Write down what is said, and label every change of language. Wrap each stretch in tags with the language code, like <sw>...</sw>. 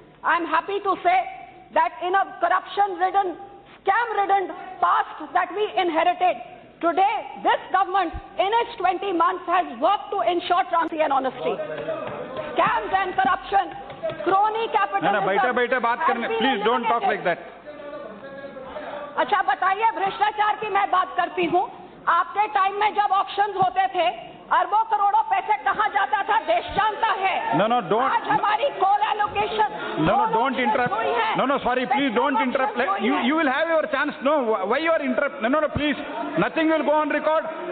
<en>I'm happy to say that in a corruption-ridden, scam-ridden past that we inherited, today, this government, in its 20 months, has worked to ensure transparency and honesty. Scams and corruption, crony capitalism.</en> <hi>बैठे बात करने.</hi> <en>Please don't talk like that.</en> <hi>अच्छा बताइए, भ्रष्टाचार की मैं बात करती हूँ. आपके टाइम में जब ऑप्शंस होते थे, अरबों करोड़ों पैसे कहाँ जाता था, देश जानता है.</hi> <en>No, don't.</en> <hi>आज हमारी कोल allocation.</hi> <en>No, don't interrupt. No, sorry, please don't interrupt. You will have your chance. No, why you are interrupt? No, please. Nothing will go on record.</en>